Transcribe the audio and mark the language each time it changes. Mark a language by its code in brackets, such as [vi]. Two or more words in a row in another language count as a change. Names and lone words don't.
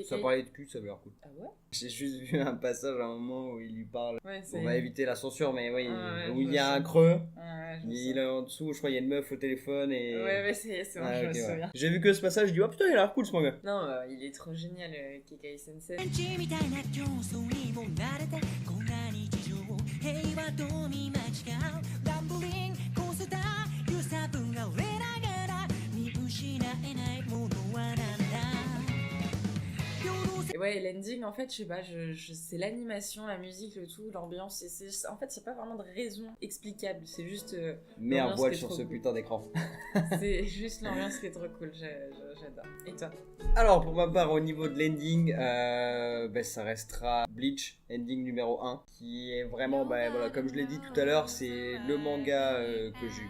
[fr] Ça parlait de cul, ça avait l'air cool. Ah ouais? J'ai juste vu un passage à un moment où il lui parle. Ouais, On va éviter la censure, mais oui, Ouais, où il je y a sais. un creux. Ouais, Il est en dessous, je crois, il y a une meuf au téléphone et. ouais, c'est bon, Ah, je ok, me ouais. souviens. J'ai vu que ce passage, je dis, oh putain, il a l'air cool ce manga. Non, il est trop génial, Kekkei Sensei. [ja] みたいな競争にも慣れたこんな日常平和と見間違う [en] rambling coaster [ja] 揺さぶられながら見失えないものはなんだ [fr] Et ouais, l'ending, en fait, je sais pas, c'est l'animation, la musique, le tout, l'ambiance. En fait, c'est pas vraiment de raison explicable, c'est juste. Mets un l'ambiance voile qui est sur trop ce cool. putain d'écran. C'est juste l'ambiance qui est trop cool, j'adore. Et toi? Alors, pour ma part, au niveau de l'ending, ça restera Bleach, ending numéro 1, qui est vraiment, voilà, comme je l'ai dit tout à l'heure, c'est le manga que j'ai eu.